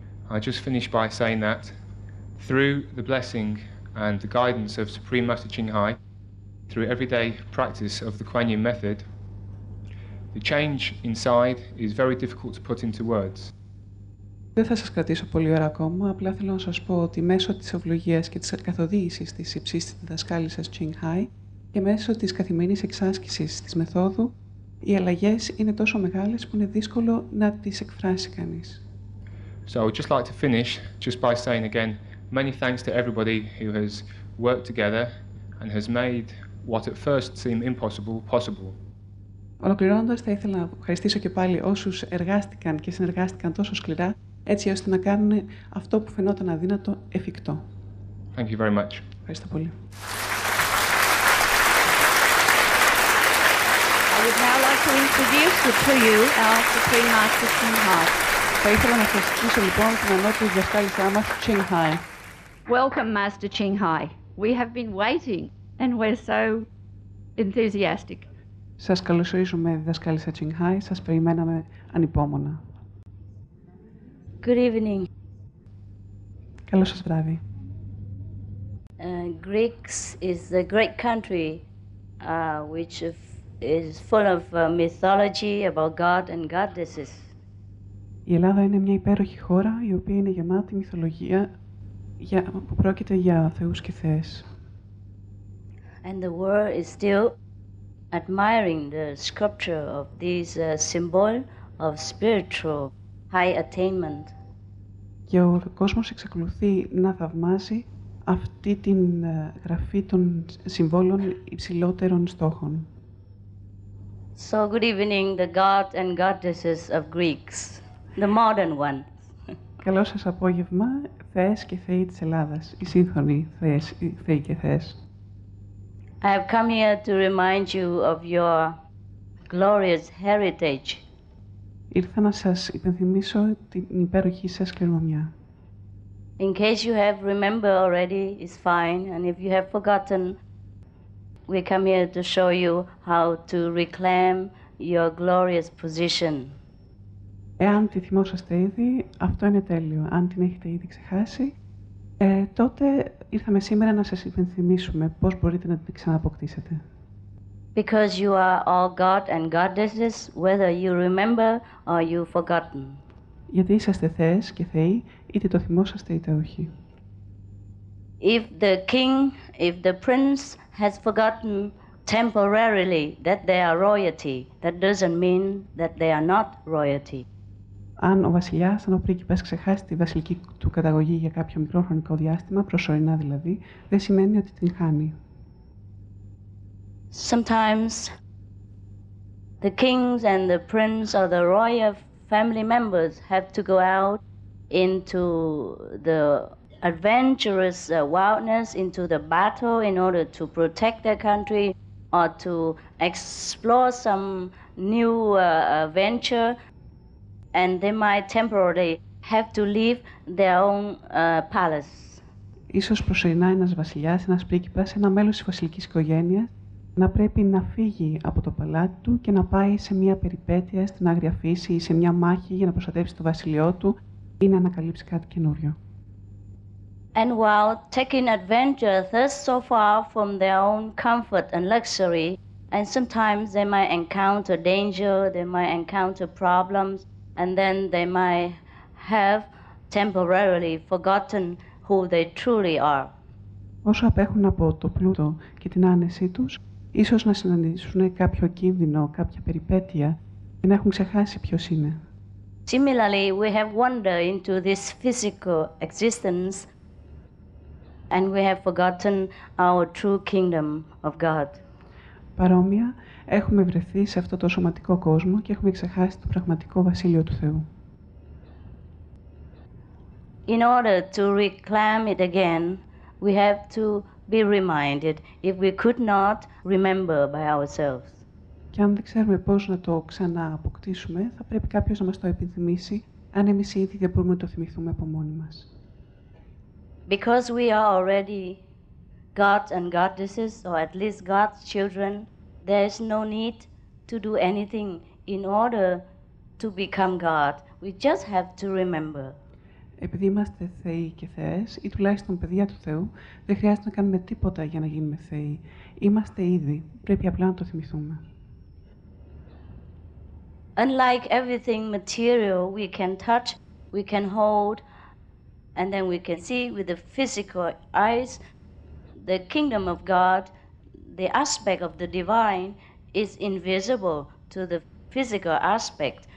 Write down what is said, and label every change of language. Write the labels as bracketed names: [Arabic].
[English] I just finish by saying that through the blessing and the guidance of Supreme Master Ching Hai, through everyday practice of the Kuan Yin method, the change inside is very difficult to put into words. [Greek] Δεν θα σας κρατήσω πολύ ώρα ακόμα, απλά θέλω να σας πω ότι μέσω της ευλογίας και της καθοδήγησης της υψίστης διδασκάλισσας Ching Hai και μέσω της καθημερινής εξάσκησης της μεθόδου, οι αλλαγές είναι τόσο μεγάλες που είναι δύσκολο να τις εκφράσει κανείς. [English] So I would just like to finish just by saying again, many thanks to everybody who has worked together and has made what at first seemed impossible possible. [Greek] Ολοκληρώνοντας, θα ήθελα να ευχαριστήσω και πάλι όσους εργάστηκαν και συνεργάστηκαν τόσο σκληρά, έτσι ώστε να κάνουν αυτό που φαινόταν αδύνατο εφικτό. [English] Thank you very much. [Greek] Ευχαριστώ πολύ. [English] I would now like to introduce to you our Supreme Master Ching Hai. [Greek] Θα ήθελα να σας ζητήσω λοιπόν την ανώτερη διδασκάλισσά μας, Ching Hai. [English] Welcome, Master Ching Hai. We have been waiting and we're so enthusiastic. [Greek] Σας καλωσορίζουμε, διδασκάλισσα Ching Hai. Σας περιμέναμε ανυπόμονα. [English] Good evening. [Greek] Καλό σας βράδυ. [English] Greeks is a great country which is full of mythology about God and goddesses. [Greek] Η Ελλάδα είναι μια υπέροχη χώρα η οποία είναι γεμάτη μυθολογία που πρόκειται για θεούς και θεές. [English] And the world is still admiring the sculpture of these symbol of spiritual high attainment. [Greek] Και ο κόσμος εξακολουθεί να θαυμάζει αυτή την γραφή των συμβόλων υψηλότερων στόχων. [English] So good evening, the gods and goddesses of Greeks, the modern ones. [Greek] Καλό σας απόγευμα, θεές και θεοί της Ελλάδας, οι σύγχρονοι θεοί και θεές. [English] I have come here to remind you of your glorious heritage. [Greek] Ήρθα να σας υπενθυμίσω την υπέροχη σας κληρονομιά. [English] In case you have remembered already, it's fine. And if you have forgotten, we come here to show you how to reclaim your glorious position. [Greek] Εάν τη θυμόσαστε ήδη, αυτό είναι τέλειο. Αν την έχετε ήδη ξεχάσει, τότε ήρθαμε σήμερα να σας υπενθυμίσουμε πώς μπορείτε να την ξανααποκτήσετε. [English] Because you are all God and goddesses, whether you remember or you've forgotten. [Greek] Γιατί είσαστε θεές και θεοί, είτε το θυμόσαστε είτε όχι. [English] If the king, if the prince has forgotten temporarily that they are royalty, that doesn't mean that they are not royalty. [Greek] Αν ο βασιλιάς, αν ο πρίγκιπας ξεχάσει τη βασιλική του καταγωγή για κάποιο μικρό χρονικό διάστημα, προσωρινά δηλαδή, δεν σημαίνει ότι την χάνει. [English] Sometimes the kings and the prince or the royal family members have to go out into the adventurous wildness, into the battle in order to protect their country or to explore some new venture, and they might temporarily have to leave their own palace. [Greek] Ίσως προσωρινά ένας βασιλιάς, ένας πρίγκιπας, ένα μέλος της βασιλικής οικογένειας, να πρέπει να φύγει από το παλάτι του και να πάει σε μια περιπέτεια στην άγρια φύση ή σε μια μάχη για να προστατεύσει το βασιλειό του ή να ανακαλύψει κάτι καινούριο. [English] And while taking adventure thus so far from their own comfort and luxury, and sometimes they might encounter danger, they might encounter problems, and then they might have temporarily forgotten who they truly are. [Greek] Όσο απέχουν από το πλούτο και την άνεσή τους, ίσως να συναντήσουν κάποιο κίνδυνο, κάποια περιπέτεια και να έχουν ξεχάσει ποιος είναι. [English] Similarly, we have wandered into this physical existence and we have forgotten our true kingdom of God. [Greek] Παρόμοια, έχουμε βρεθεί σε αυτό το σωματικό κόσμο και έχουμε ξεχάσει το πραγματικό βασίλειο του Θεού. [English] In order to reclaim it again, we have to be reminded if we could not remember by ourselves. [Greek] Και αν δεν ξέρουμε πώς να το ξανααποκτήσουμε, θα πρέπει κάποιος να μας το επιθυμήσει, αν εμείς ήδη δεν μπορούμε να το θυμηθούμε από μόνοι μας. [English] Because we are already gods and goddesses, or at least God's children, there is no need to do anything in order to become God. We just have to remember. [Greek] Επειδή είμαστε θεοί και θεές, ή τουλάχιστον παιδιά του Θεού, δεν χρειάζεται να κάνουμε τίποτα για να γίνουμε θεοί. Είμαστε ήδη, πρέπει απλά να το θυμηθούμε. [English] Unlike everything material we can touch, we can hold, and then we can see with the physical eyes, the kingdom of God, the aspect of the divine is invisible to the physical aspect.